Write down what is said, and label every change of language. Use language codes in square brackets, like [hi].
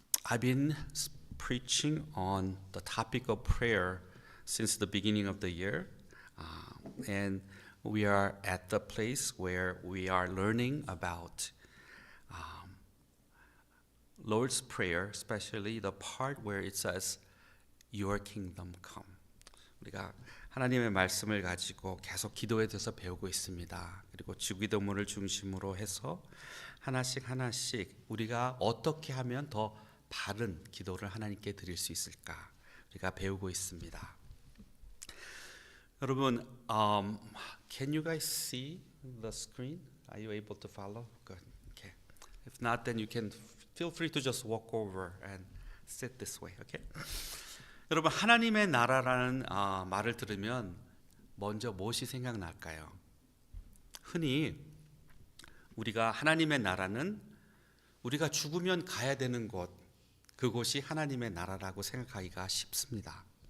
[en] I've been preaching on the topic of prayer since the beginning of the year, and we are at the place where we are learning about Lord's Prayer, especially the part where it says, Your kingdom come. [ko] 우리가 하나님의 말씀을 가지고 계속 기도에 대해서 배우고 있습니다. 그리고 주기도문을 중심으로 해서 하나씩 우리가 어떻게 하면 더 바른 기도를 하나님께 드릴 수 있을까 우리가 배우고 있습니다. 여러분, [en] can you guys see the screen? Are you able to follow? Good. Okay. If not, then you can feel free to just walk over and sit this way. Okay? [ko] 여러분, 하나님의 나라라는 말을 들으면 먼저 무엇이 생각날까요? 흔히 우리가 하나님의 나라는 우리가 죽으면 가야 되는 곳, 그곳이 하나님의 나라라고 생각하기가 쉽습니다.